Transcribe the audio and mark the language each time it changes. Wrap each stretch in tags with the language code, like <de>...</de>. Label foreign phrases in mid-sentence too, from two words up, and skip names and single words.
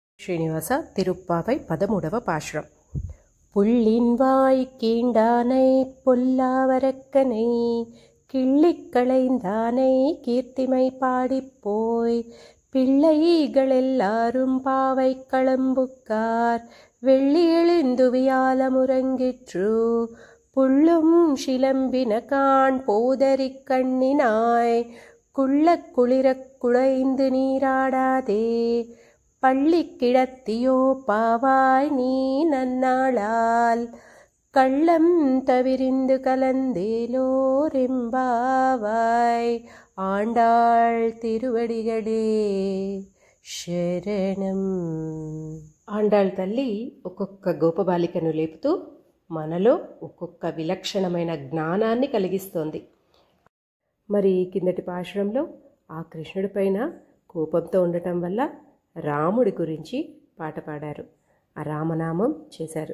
<te>శ్రీనివాస తిరుప్పావై 13వ పాశురం.</te> <ta>புள்ளின்வாய் கீண்டானை பொல்லாவரக்கனை கிள்ளிக்களைந்தானை கீர்த்திமை பாடிப்போய் பிள்ளைகளெல்லாரும் பாவை களம்புக்கார் வெள்ளி எழுந்துவியாலமுறங்கிற்று புள்ளும் சிலம்பின காண் போதரிக் கண்ணினாய் குள்ளக் குளிரக் குழைந்து நீராடாதே பள்ளி கிடத்தியோ பாவாய் நீ நன்னாளால் கள்ளம் தவிரிந்து கலந்தேலோரெம்பாவாய் ஆண்டாள் திருவடிகளே சரணம்.</ta> <te>ఆండాళ్ తల్లి ఒక్కొక్క గోపబాలికను లేపుతూ మనలో ఒక్కొక్క విలక్షణమైన జ్ఞానాన్ని కలిగిస్తోంది. మరి కిందటి పాశురంలో ఆ కృష్ణుడి పైన కోపంతో ఉండటం వల్ల రాముడి గురించి పాట పాడారు, ఆ రామనామం చేశారు.</te>